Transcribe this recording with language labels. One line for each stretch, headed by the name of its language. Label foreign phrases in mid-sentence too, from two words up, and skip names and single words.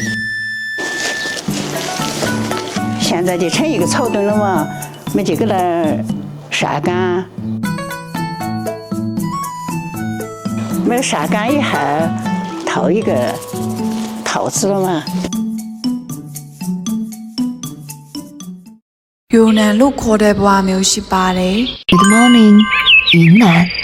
Chinese: 现在就成一个草墩了嘛，没这个来晒干，没晒干以后套一个套子了嘛。
Burmese: ယူနန်လို့ခေါ်တဲ့ဘဝမျိုးရှိပါတယ်
English: Good morning 云南